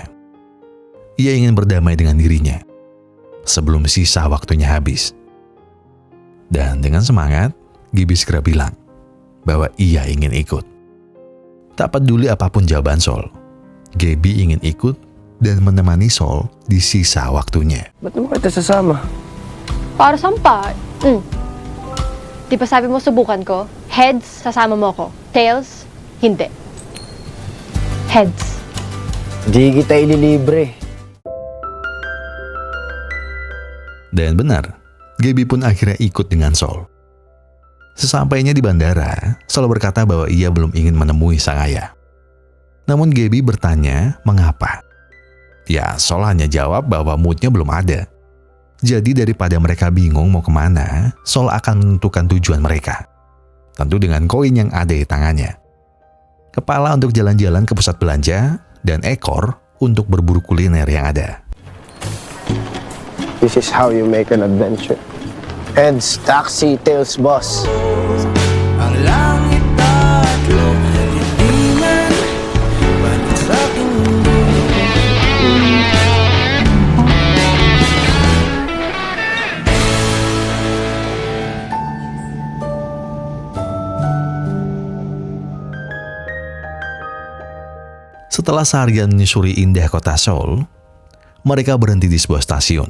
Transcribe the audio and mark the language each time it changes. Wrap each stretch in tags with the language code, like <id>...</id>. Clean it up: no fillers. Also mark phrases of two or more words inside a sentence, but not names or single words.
<id>Ia ingin berdamai dengan dirinya sebelum sisa waktunya habis. Dan dengan semangat, Gaby segera bilang bahwa ia ingin ikut. Tak peduli apapun jawaban Sol, Gaby ingin ikut dan menemani Sol di sisa waktunya.</id> <tl>Ba't naman kita sasama? Para saan pa? Di ba sabi mo subukan ko? Heads, sasama mo ko. Tails, hindi. Heads. Di kita ililibre.</tl> <id>Dan benar, Gaby pun akhirnya ikut dengan Sol. Sesampainya di bandara, Sol berkata bahwa ia belum ingin menemui sang ayah. Namun Gaby bertanya mengapa. Ya, Sol hanya jawab bahwa moodnya belum ada. Jadi daripada mereka bingung mau kemana, Sol akan menentukan tujuan mereka. Tentu dengan koin yang ada di tangannya. Kepala untuk jalan-jalan ke pusat belanja, dan ekor untuk berburu kuliner yang ada.</id> <en>This is how you make an adventure. Heads, taxi, tails, boss.</en> <tl>Ang langit at lupa titingan balik sa aking mundo.</tl> <id>Setelah seharian menyusuri indah kota Seoul, mereka berhenti di sebuah stasiun.</id>